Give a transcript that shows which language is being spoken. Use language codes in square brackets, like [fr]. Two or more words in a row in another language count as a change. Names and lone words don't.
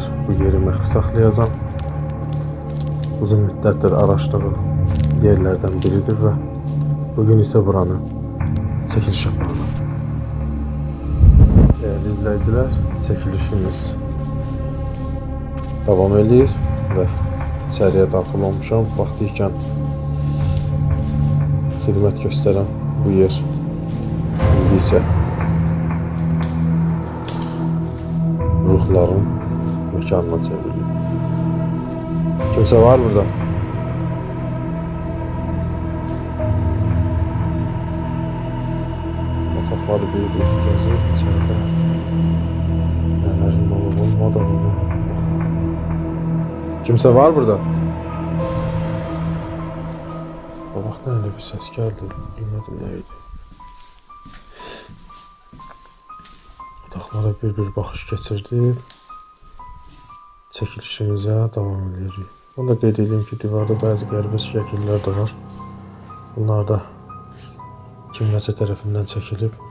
[az] Bu yeri məxfi saxlayacağım. Uzun müddətdir araşdığı yerlerden biridir ve bugün ise buranı [tr] çekiliş yapalım. Değerli izleyiciler, çekilişimiz devam ediyor ve seriye [az] daxil olmuşam. Vaxtı ikən xidmət göstərən bu yer indi isə ruhların mekanına çevrilir. Kimsə var burada? Otaqları bir gəzib içində nələrin olub olmadığını. Kimsə var burada? O vaxt [tr] öyle bir ses geldi. Bilmedim neydi. [az] Otaqlara bir baxış keçirdi. Çəkilişimizə devam edirik. Onu da qeyd edeyim ki, divarda bazı qəribə şəkillər də var. Bunlar da kimləsə tərəfindən çəkilib.